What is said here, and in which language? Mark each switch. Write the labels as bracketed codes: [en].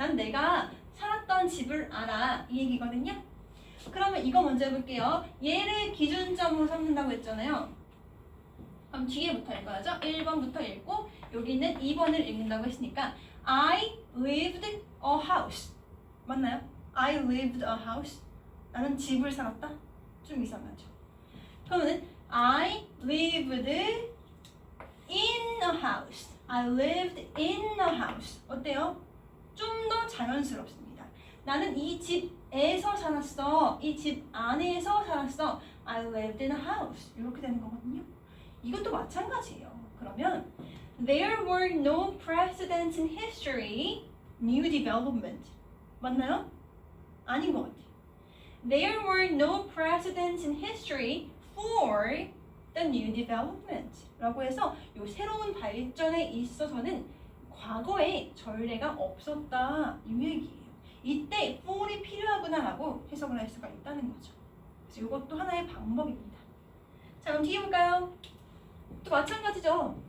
[ko] 난 내가 살았던 집을 알아 이 얘기거든요. 그러면 이거 먼저 해볼게요. 얘를 기준점으로 삼는다고 했잖아요. 그럼 뒤에부터 읽어야죠. 1번부터 읽고 여기 있는 2번을 읽는다고 했으니까 [en] I lived a house [ko] 맞나요? [en] I lived a house [ko] 나는 집을 살았다? 좀 이상하죠. 그러면 [en] I lived in a house I lived in a house [ko] 어때요? 좀 더 자연스럽습니다. 나는 이 집에서 살았어. 이 집 안에서 살았어. [en] I lived in a house [ko] 이렇게 되는 거거든요. 이것도 마찬가지예요. 그러면 [en] There were no precedents in history, new development. [ko] 맞나요? 아닌 것 같아요. [en] There were no precedents in history for the new development. [ko] 라고 해서 이 새로운 발전에 있어서는 과거에 전례가 없었다. 이 얘기예요. 이때 for이 필요하구나 라고 해석을 할 수가 있다는 거죠. 그래서 이것도 하나의 방법입니다. 자, 그럼 뒤에 볼까요? 또 마찬가지죠.